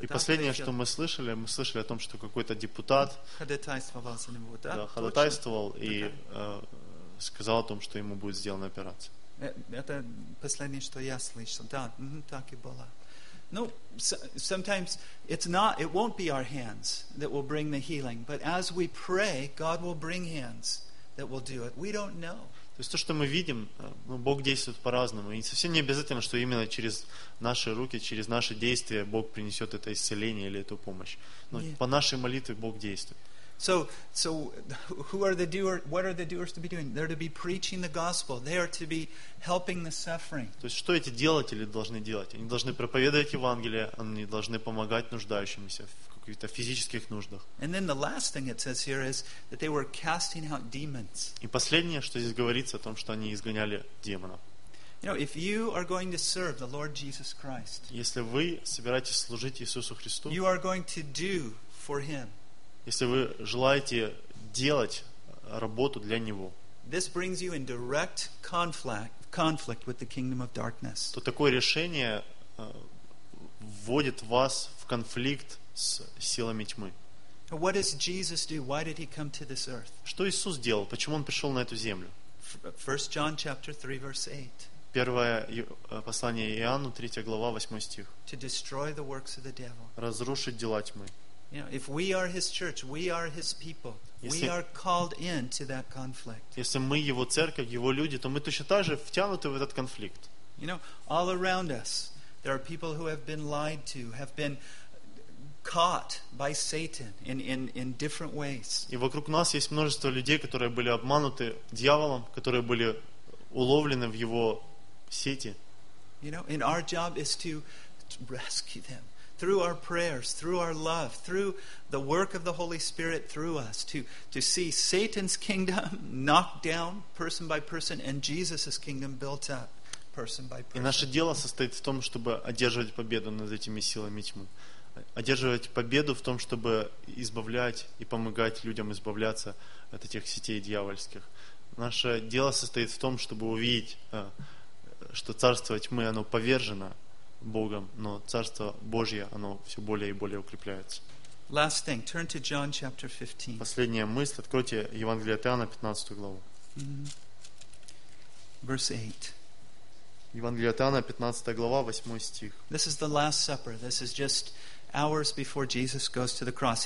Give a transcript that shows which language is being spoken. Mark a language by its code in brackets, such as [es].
[ru] И последнее, что мы слышали о том, что какой-то депутат ходатайствовал за него, да? Да, ходатайствовал и сказал о том, что ему будет сделана операция. Это последнее, что я слышал. Да, так и было. [en] Ну, sometimes it won't be our hands that will bring the healing, but as we pray, God will bring hands that will do it. We don't know. [ru] То есть то, что мы видим, ну, Бог действует по-разному. И совсем не обязательно, что именно через наши руки, через наши действия Бог принесет это исцеление или эту помощь. Но по нашей молитве Бог действует. [en] So who are the doers? What are the doers to be doing? They're to be preaching the gospel. They are to be helping the suffering. [ru] То есть что эти делатели должны делать? Они должны проповедовать Евангелие, они должны помогать нуждающимся в каких-то физических нуждах. [en] And then the last thing it says here is that they were casting out demons. [ru] И последнее, что здесь говорится, о том, что они изгоняли демонов. [en] You know, if you are going to serve the Lord Jesus Christ, [ru] если вы собираетесь служить Иисусу Христу, [en] you are going to do for Him. [ru] Если вы желаете делать работу для Него, [en] this brings you in direct conflict with the kingdom of darkness. [ru] То такое решение вводит вас в конфликт с силами тьмы. [en] What does Jesus do? Why did He come to this earth? [ru] Что Иисус делал? Почему Он пришел на эту землю? [en] 1 John chapter 3 verse 8. [ru] Первое послание Иоанну, 3 глава, 8 стих. [en] To destroy the works of the devil. [ru] Разрушить дела тьмы. [en] You know, if we are His church, we are His people. We are called in to that conflict. [ru] Если мы Его церковь, Его люди, то мы точно так же втянуты в этот конфликт. [en] You know, all around us, there are people who have been lied to, have been caught by Satan in different ways. [ru] И вокруг нас есть множество людей, которые были обмануты дьяволом, которые были уловлены в его сети. [en] You know, and our job is to rescue them. Through our prayers, through our love, through the work of the Holy Spirit through us, to see Satan's kingdom knocked down person by person and Jesus' kingdom built up person by person. [ru] И наше дело состоит в том, чтобы одерживать победу над этими силами тьмы. Одерживать победу в том, чтобы избавлять и помогать людям избавляться от этих сетей дьявольских. Наше дело состоит в том, чтобы увидеть, что царство тьмы, оно повержено Богом, но Царство Божье, оно все более и более укрепляется. [en] Last thing, turn to John chapter 15. [ru] Последняя мысль, откройте Евангелие от Иоанна, 15 главу. [en] Verse 8. [ru] Евангелие от Иоанна, 15 глава, 8 стих. [en] This is the Last Supper. This is just hours before Jesus goes to the cross.